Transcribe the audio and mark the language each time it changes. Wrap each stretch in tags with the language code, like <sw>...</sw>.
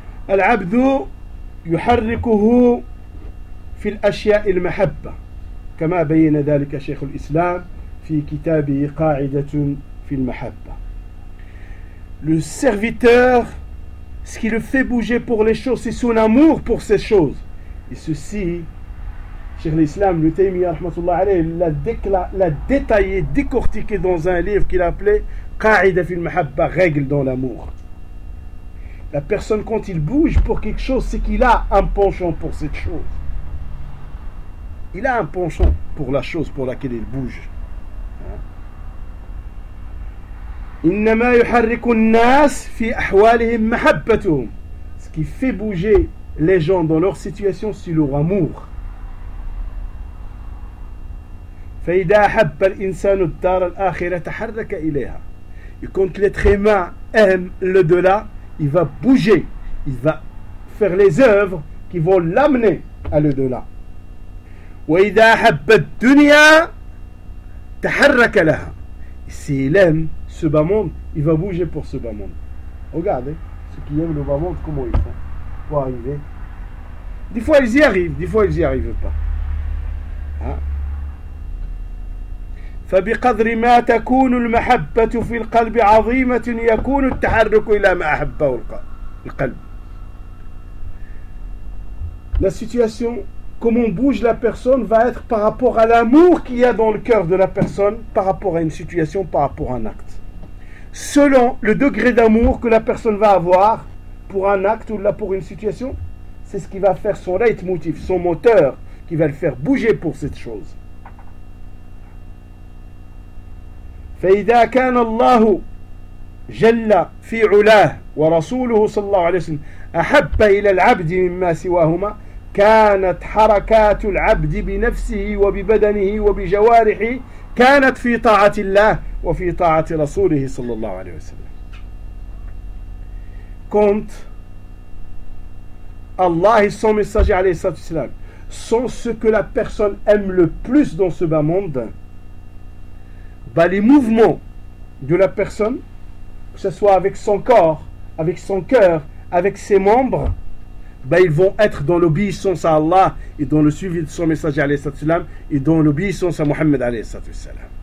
<ar>العبد يحركه في الأشياء المحبة كما بين ذلك شيخ الإسلام في كتابه قاعدة في المحبة.</ar> <fr>Le serviteur, ce qui le fait bouger pour les choses, c'est son amour pour ces choses. Et ceci, Cheikh l'Islam, le Taymiyyah, rahmatullah alayhi, l'a détaillé, décortiqué dans un livre qu'il appelait Qa'ida fil Mahabba, règle dans l'amour. La personne, quand il bouge pour quelque chose, c'est qu'il a un penchant pour cette chose. Il a un penchant pour la chose pour laquelle il bouge.</fr> <ar>إنما يحرك الناس في أحوالهم محبتهم.</ar> <fr>Ce qui fait bouger les gens dans leur situation, c'est leur amour.</fr> <ar>فإذا حب الإنسان الدار الآخرة تحرك إليها.</ar> <fr>Et quand l'être humain aime l'au-delà, il va bouger, il va faire les œuvres qui vont l'amener à l'au-delà.</fr> <ar>وإذا حب الدنيا تحرك لها.</ar> <fr>S'il aime ce bas monde, il va bouger pour ce bas monde. Regardez, ceux qui aiment le bas monde, comment ils font pour arriver. Des fois, ils y arrivent, des fois, ils n'y arrivent pas.</fr> <ar>فبقدر ما تكون المحبة في القلب عظيمة يكون التحرك إلى ما أحبه القلب.</ar> <fr>La situation, comment bouge la personne, va être par rapport à l'amour qu'il y a dans le cœur de la personne, par rapport à une situation, par rapport à un acte. Selon le degré d'amour que la personne va avoir pour un acte ou là pour une situation, c'est ce qui va faire son leitmotiv, son moteur, qui va le faire bouger pour cette chose.</fr> <ar>فَإِذَا كَانَ اللَّهُ جَلَّ فِي عُلَاهُ وَرَسُولُهُ صَلَّى اللَّهُ عَلَيْهِ وَسَلَّمَ أَحَبَّ إِلَى الْعَبْدِ مِمَّا سِوَاهُمَا كانت حركات العبد بنفسه وببدنه وبجوارحه كانت في طاعة الله وفي طاعة رسوله صلى الله عليه وسلم.</ar> <fr>كنت الله son messager عليه الصلاة والسلام sont ce que la personne aime le plus dans ce bas monde, bah les mouvements de la personne, que ce soit avec son corps, avec son cœur, avec ses membres, ben, ils vont être dans l'obéissance à Allah et dans le suivi de son messager alayhi salatu salam et dans l'obéissance à Muhammad alayhi salatu salam.</fr>